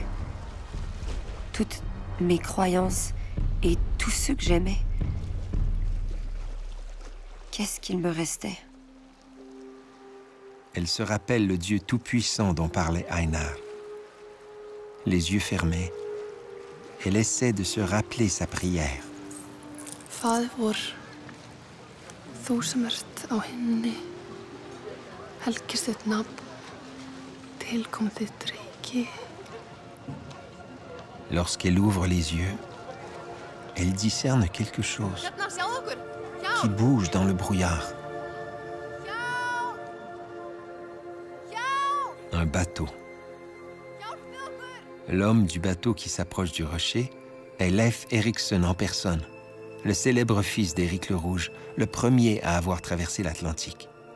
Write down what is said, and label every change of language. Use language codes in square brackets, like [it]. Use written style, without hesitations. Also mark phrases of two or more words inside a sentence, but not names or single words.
[fr] Toutes mes croyances et tous ceux que j'aimais. Qu'est-ce qu'il me restait? Elle se rappelle le Dieu tout-puissant dont parlait Einar. Les yeux fermés, elle essaie de se rappeler sa prière. [is] Faðir vor, þú sem ert á himni, helgist þitt nafn, tilkomi þitt ríki. [fr] Lorsqu'elle ouvre les yeux, elle discerne quelque chose qui bouge dans le brouillard. Un bateau. L'homme du bateau qui s'approche du rocher est Leif Erikson en personne, le célèbre fils d'Éric le Rouge, le premier à avoir traversé l'Atlantique.